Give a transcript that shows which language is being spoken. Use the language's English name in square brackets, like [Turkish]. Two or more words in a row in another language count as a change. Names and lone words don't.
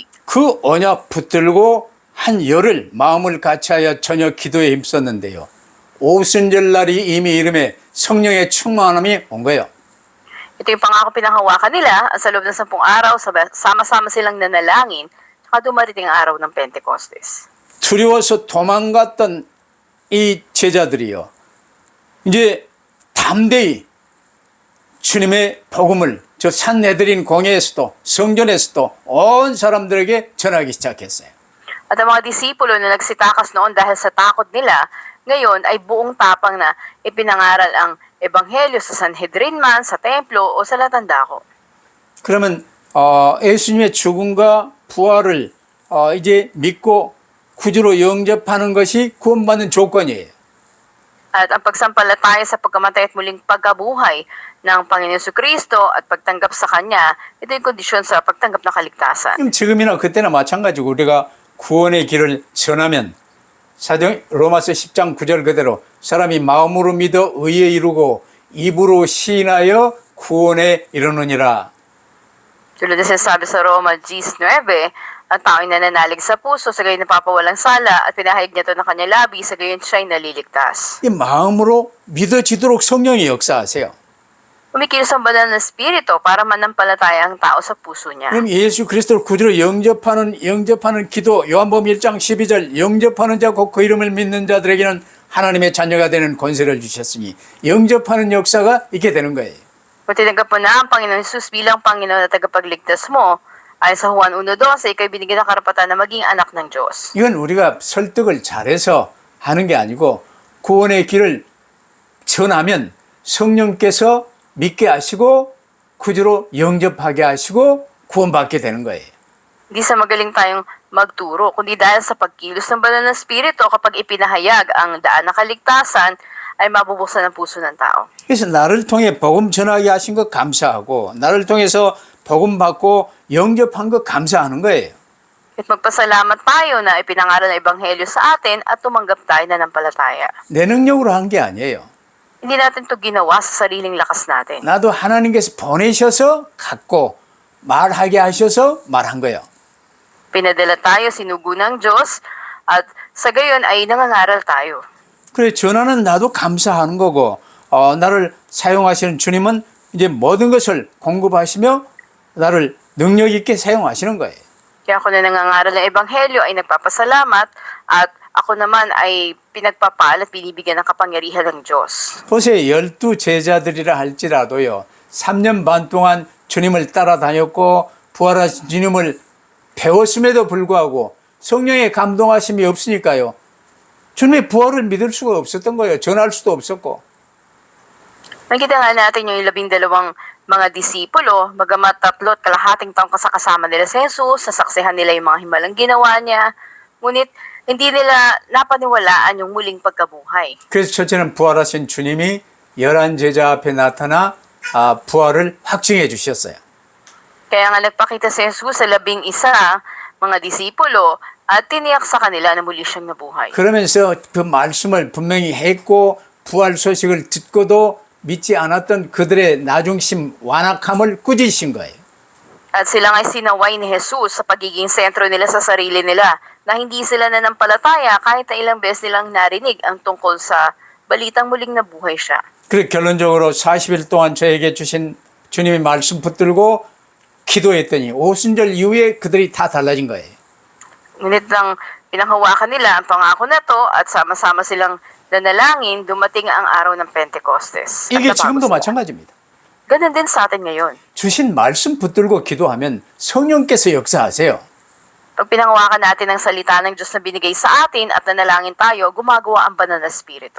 [Korean] 그 언약 붙들고 한 열흘 마음을 같이하여 저녁 기도에 힘썼는데요. 오순절 날이 이미 이름에 성령의 충만함이 온 거예요. [Filipino] Ito yung pangako pinanghawakan nila at sa loob ng 10 araw, sama-sama silang nanalangin, saka dumarating ang araw ng Pentecostes. [Korean] 두려워서 도망갔던 이 제자들이요. 이제 담대히 주님의 복음을 저 산네드린 공회에서도 성전에서도 온 사람들에게 전하기 시작했어요. [Filipino] At ang mga disipulo na nagsitakas noon dahil sa takot nila, ngayon ay buong tapang na ipinangaral ang ebanghelyo sa Sanhedrin man, sa templo o sa latandako. [Korean] 그러면 예수님의 죽음과 bu활을 이제 믿고 구주로 영접하는 것이 구원받는 조건이에요. [Filipino] At ang pagsampalataya sa pagkamatay at muling pagkabuhay ng Panginoon Kristo at pagtanggap sa Kanya, ito yung kondisyon sa pagtanggap ng kaligtasan. [Korean] 그럼 지금이나 그때나 마찬가지고 우리가 구원의 길을 전하면 로마서 10장 9절 그대로 사람이 마음으로 믿어 의에 이루고 입으로 시인하여 구원에 이르느니라. [Filipino] Tulad na sinasabi sa Roma 19, ang tao'y nananalig sa puso, sa gayon napapawalang sala, at pinahayag niya ito ng kanyang labi, sa gayon siya'y naliligtas. [Korean] 이 마음으로 믿어지도록 성령이 역사하세요. [Filipino] Umikilos ang banal na espiritu para manampalataya ang tao sa puso niya. [Korean] 그럼 예수 그리스도를 구주로 영접하는 기도 요한복음 1장 12절 영접하는 자 곧 그 이름을 믿는 자들에게는 하나님의 자녀가 되는 권세를 주셨으니 영접하는 역사가 있게 되는 거예요. [Filipino] Kung tinanggap mo na ang Panginoon Jesus bilang Panginoon at tagapagligtas mo, ayon sa Juan 1:12, ikay binigyan ng karapatan na maging anak ng Diyos. [Korean] 이건 우리가 설득을 잘해서 하는 게 아니고 구원의 길을 전하면 성령께서 믿게 하시고 구주로 영접하게 하시고 구원받게 되는 거예요. [Filipino] Hindi sa magaling tayong magturo, kundi dahil sa pagkilos ng banal na espiritu kapag ipinahayag ang daan ng kaligtasan, ay mabubuksan ang puso ng tao. [Korean] 그래서 나를 통해 복음 전하게 하신 것 감사하고 나를 통해서 복음 받고 영접한 것 감사하는 거예요. [Filipino] At magpasalamat tayo na ipinangaral ng Ebanghelyo sa atin at tumanggap tayo na ng palataya. [Korean] 내 능력으로 한 게 아니에요. [Filipino] Hindi natin ito ginawa sa sariling lakas natin. [Korean] 나도 하나님께서 보내셔서 갖고 말하게 하셔서 말한 거예요. [Filipino] Pinadala tayo, sinugo ng Diyos, at sa gayon ay nangangaral tayo. [Korean] 그래 전하는 나도 감사하는 거고 나를 사용하시는 주님은 이제 모든 것을 공급하시며 나를 능력 있게 사용하시는 거예요. [Filipino] Kaya ako na nangangaral ng Ebanghelyo ay nagpapasalamat at ako naman ay pinagpapal at binibigyan ng kapangyarihan ng Diyos. [Korean] 보세요. 12 제자들이라 할지라도요. 3년 반 동안 주님을 따라다녔고 부활하신 주님을 배웠음에도 불구하고 성령의 감동하심이 없으니까요. 주님의 부활을 믿을 수가 없었던 거예요. 전할 수도 없었고. [Filipino] Nakita nga natin yung 12 mga disipulo, bagamat 3.5 taong kasama nila si Jesus, sasaksihan nila yung mga himalang ginawa niya, ngunit hindi nila napaniwalaan yung muling pagkabuhay. [Korean] 그래서 첫째는 부활하신 주님이 11 제자 앞에 나타나 부활을 확증해 주셨어요. [Filipino] Kaya nga nagpakita si Jesus sa 11 mga disipulo at tiniyak sa kanila na muli siyang nabuhay. [Korean] 그러면서 그 말씀을 분명히 했고 부활 소식을 듣고도 믿지 않았던 그들의 나중심 완악함을 꾸짖으신 거예요. [Filipino] At sila nga'y sinaway ni Jesus sa pagiging sentro nila sa sarili nila na hindi sila nanampalataya kahit na ilang beses nilang narinig ang tungkol sa balitang muling nabuhay siya. [Korean] 그래서 결론적으로 40일 동안 저에게 주신 주님의 말씀 붙들고 기도했더니 오순절 이후에 그들이 다 달라진 거예요. [Filipino] Ngunit nang pinanghawakan nila ang pangako na to at sama-sama silang nanalangin, dumating ang araw ng Pentecostes. At [Korean] 이게 [Filipino] nabago [Korean] 지금도 [Filipino] sila. [Korean] 마찬가지입니다. [Filipino] Ganun din sa atin ngayon. [Korean] 주신 말씀 붙들고 기도하면 성령께서 역사하세요. [Filipino] Pag pinanghawakan natin ang salita ng Diyos na binigay sa atin at nanalangin tayo, gumagawa ang banal na espiritu.